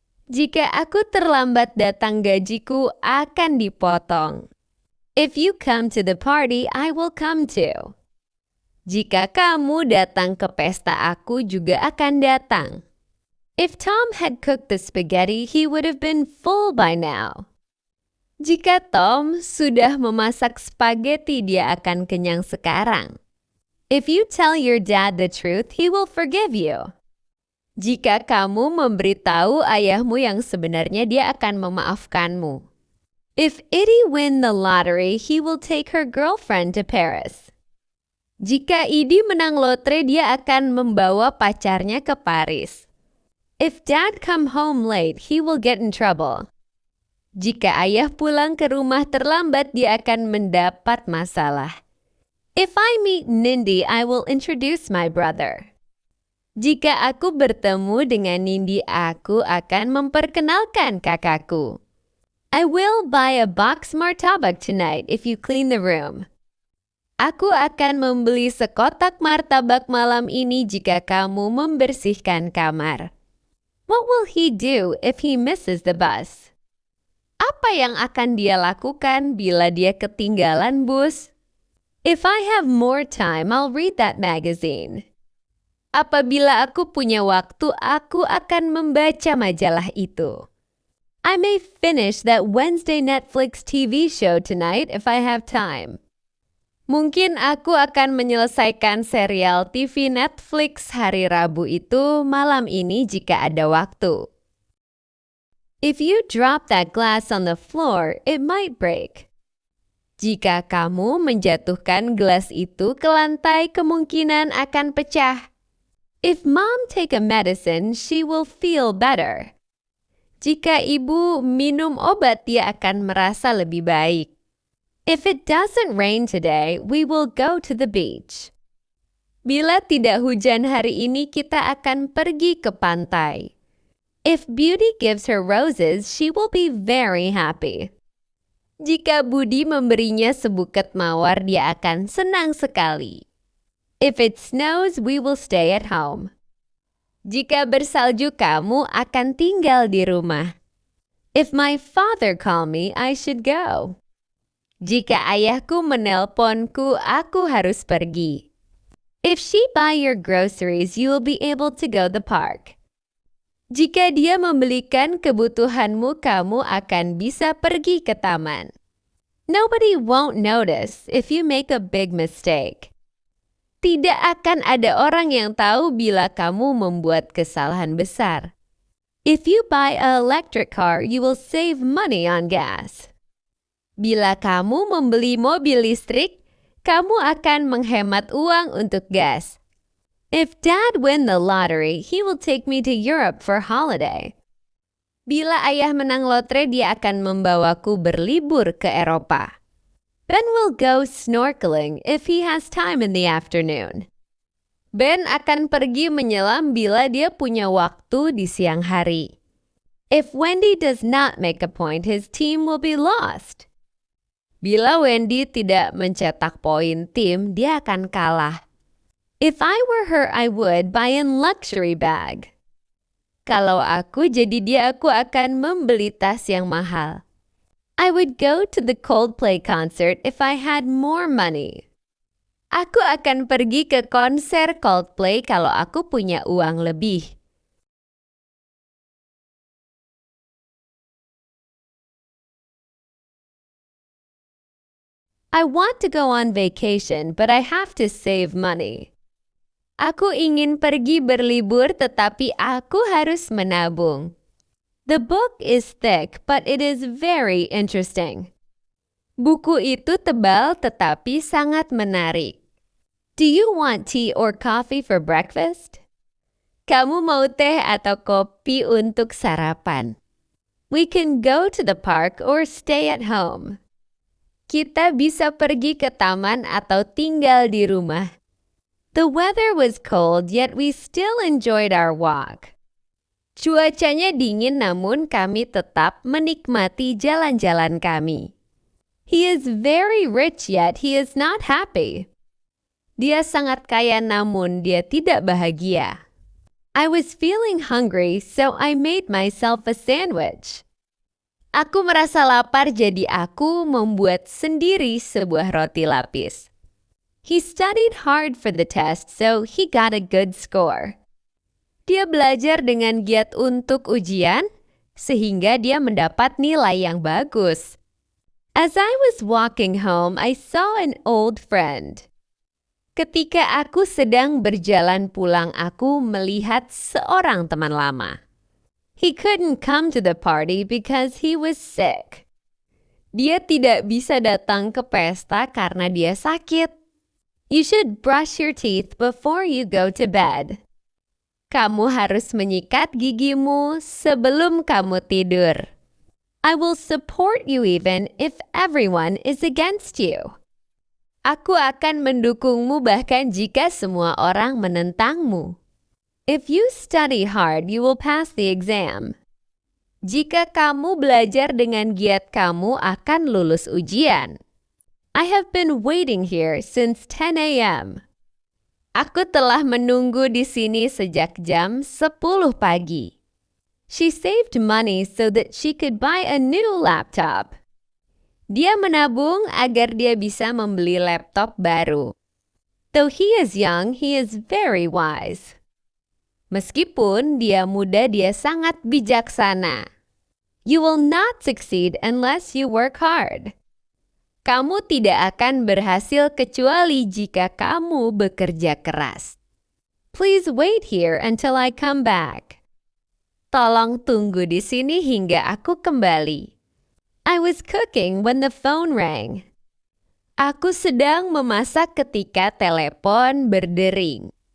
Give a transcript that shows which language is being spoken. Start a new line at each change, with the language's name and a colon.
Indonesian: Jika aku terlambat datang, gajiku akan dipotong.
English: If you come to the party, I will come too.
Indonesian: Jika kamu datang ke pesta, aku juga akan datang.
English: If Tom had cooked the spaghetti, he would have been full by now.
Indonesian: Jika Tom sudah memasak spaghetti, dia akan kenyang sekarang.
English: If you tell your dad the truth, he will forgive you.
Indonesian: Jika kamu memberitahu ayahmu yang sebenarnya, dia akan memaafkanmu.
English: If Edie win the lottery, he will take her girlfriend to Paris.
Indonesian: Jika Edie menang lotre, dia akan membawa pacarnya ke Paris.
English: If dad come home late, he will get in trouble.
Indonesian: Jika ayah pulang ke rumah terlambat, dia akan mendapat masalah.
English: If I meet Nindi, I will introduce my brother.
Indonesian: Jika aku bertemu dengan Nindi, aku akan memperkenalkan kakakku.
English: I will buy a box martabak tonight if you clean the room.
Indonesian: Aku akan membeli sekotak martabak malam ini jika kamu membersihkan kamar.
English: What will he do if he misses the bus?
Indonesian: Apa yang akan dia lakukan bila dia ketinggalan bus?
English: If I have more time, I'll read that magazine.
Indonesian: Apabila aku punya waktu, aku akan membaca majalah itu.
English: I may finish that Wednesday Netflix TV show tonight if I have time.
Indonesian: Mungkin aku akan menyelesaikan serial TV Netflix hari Rabu itu malam ini jika ada waktu.
English: If you drop that glass on the floor, it might break.
Indonesian: Jika kamu menjatuhkan gelas itu ke lantai, kemungkinan akan pecah.
English: If mom take a medicine, she will feel better.
Indonesian: Jika ibu minum obat, dia akan merasa lebih baik.
English: If it doesn't rain today, we will go to the beach.
Indonesian: Bila tidak hujan hari ini, kita akan pergi ke pantai.
English: If Beauty gives her roses, she will be very happy.
Indonesian: Jika Budi memberinya sebuket mawar, dia akan senang sekali.
English: If it snows, we will stay at home.
Indonesian: Jika bersalju, kamu akan tinggal di rumah.
English: If my father call me, I should go.
Indonesian: Jika ayahku menelponku, aku harus pergi.
English: If she buy your groceries, you will be able to go to the park.
Indonesian: Jika dia membelikan kebutuhanmu, kamu akan bisa pergi ke taman.
English: Nobody won't notice if you make a big mistake.
Indonesian: Tidak akan ada orang yang tahu bila kamu membuat kesalahan besar.
English: If you buy an electric car, you will save money on gas.
Indonesian: Bila kamu membeli mobil listrik, kamu akan menghemat uang untuk gas.
English: If dad win the lottery, he will take me to Europe for holiday.
Indonesian: Bila ayah menang lotre, dia akan membawaku berlibur ke Eropa.
English: Ben will go snorkeling if he has time in the afternoon.
Indonesian: Ben akan pergi menyelam bila dia punya waktu di siang hari.
English: If Wendy does not make a point, his team will be lost.
Indonesian: Bila Wendy tidak mencetak poin tim, dia akan kalah.
English: If I were her, I would buy a luxury bag.
Indonesian: Kalau aku jadi dia, aku akan membeli tas yang mahal.
English: I would go to the Coldplay concert if I had more money.
Indonesian: Aku akan pergi ke konser Coldplay kalau aku punya uang lebih.
English: I want to go on vacation, but I have to save money.
Indonesian: Aku ingin pergi berlibur, tetapi aku harus menabung.
English: The book is thick, but it is very interesting.
Indonesian: Buku itu tebal tetapi sangat menarik.
English: Do you want tea or coffee for breakfast?
Indonesian: Kamu mau teh atau kopi untuk sarapan?
English: We can go to the park or stay at home.
Indonesian: Kita bisa pergi ke taman atau tinggal di rumah.
English: The weather was cold, yet we still enjoyed our walk.
Indonesian: Cuacanya dingin, namun kami tetap menikmati jalan-jalan kami.
English: He is very rich, yet he is not happy.
Indonesian: Dia sangat kaya, namun dia tidak bahagia.
English: I was feeling hungry, so I made myself a sandwich.
Indonesian: Aku merasa lapar, jadi aku membuat sendiri sebuah roti lapis.
English: He studied hard for the test, so he got a good score.
Indonesian: Dia belajar dengan giat untuk ujian, sehingga dia mendapat nilai yang bagus.
English: As I was walking home, I saw an old friend.
Indonesian: Ketika aku sedang berjalan pulang, aku melihat seorang teman lama.
English: He couldn't come to the party because he was sick.
Indonesian: Dia tidak bisa datang ke pesta karena dia sakit.
English: You should brush your teeth before you go to bed.
Indonesian: Kamu harus menyikat gigimu sebelum kamu tidur.
English: I will support you even if everyone is against you.
Indonesian: Aku akan mendukungmu bahkan jika semua orang menentangmu.
English: If you study hard, you will pass the exam.
Indonesian: Jika kamu belajar dengan giat, kamu akan lulus ujian.
English: I have been waiting here since 10 a.m.
Indonesian: Aku telah menunggu di sini sejak jam 10 pagi.
English: She saved money so that she could buy a new laptop.
Indonesian: Dia menabung agar dia bisa membeli laptop baru.
English: Though he is young, he is very wise.
Indonesian: Meskipun dia muda, dia sangat bijaksana.
English: You will not succeed unless you work hard.
Indonesian: Kamu tidak akan berhasil kecuali jika kamu bekerja keras.
English: Please wait here until I come back.
Indonesian: Tolong tunggu di sini hingga aku kembali.
English: I was cooking when the phone rang.
Indonesian: Aku sedang memasak ketika telepon berdering.